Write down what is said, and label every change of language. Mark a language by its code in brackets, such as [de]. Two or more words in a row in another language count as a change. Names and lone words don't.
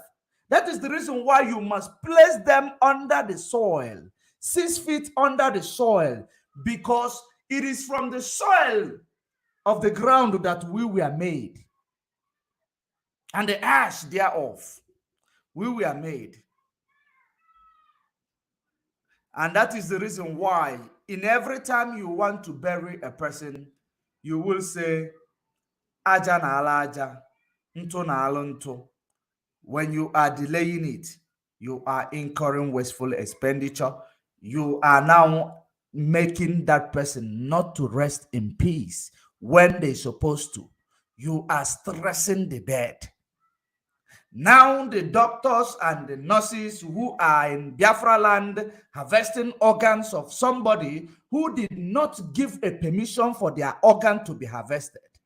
[en] That is the reason why you must place them under the soil, 6 feet under the soil, because it is from the soil of the ground that we were made, and the ash thereof we were made. And that is the reason why in every time you want to bury a person, you will say [ig] aja na ala aja, nto na ala nto. [en] When you are delaying it, you are incurring wasteful expenditure. You are now making that person not to rest in peace when they're supposed to. You are stressing the dead. Now the doctors and the nurses who are in Biafra land harvesting organs of somebody who did not give a permission for their organ to be harvested.